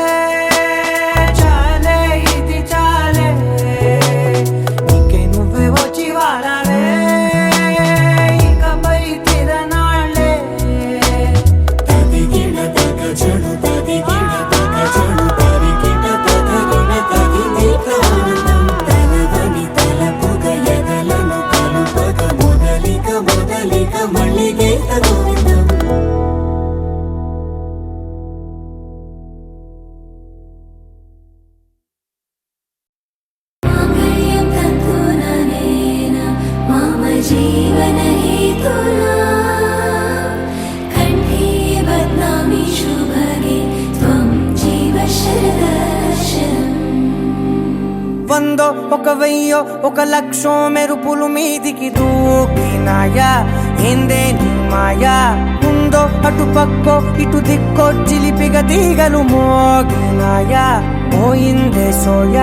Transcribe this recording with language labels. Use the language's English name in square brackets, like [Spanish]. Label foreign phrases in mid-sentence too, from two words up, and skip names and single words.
[Telugu] చాలే ఇది చాలే నీకే నువ్వే వచ్చి వాళ్ళవే ఇకపై తిరనాళ్ళే తదిగిన తగ చెడు తదిగిన తగ చెడు తరిగిన తగగిన తగిని ప్రాణం తనదని తలపుగ ఎదలను కలుపగ మొదలిక మళ్ళీ గోవిందం [Sanskrit] माङ्गल्यं तन्तुननेन मम जीवनहेतुना कण्ठे बध्नामि शुभगे त्वं जीव शरदर्शनम् [Telugu] వందో ఒక వెయ్యో ఒక లక్షో మెరుపులు మీదికి దూకినాయా ఏందే నీ మాయా ఉందో అటు పక్కో ఇటు దిక్కో చిలిపిగ తీగలు మోగినాయా పోయిందే సోయా